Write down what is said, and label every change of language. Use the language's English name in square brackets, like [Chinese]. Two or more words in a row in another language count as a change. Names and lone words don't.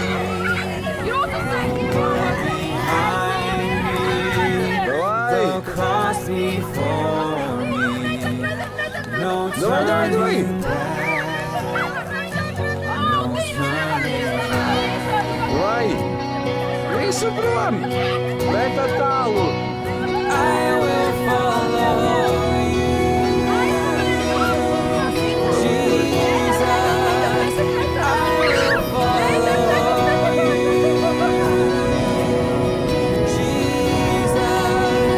[English] The world behind me, the cross before me. No turning back, no turning back. [Latvian] Vai! Visu prom! Bet tālu! [English] I will follow you, Jesus. I will follow you, Jesus.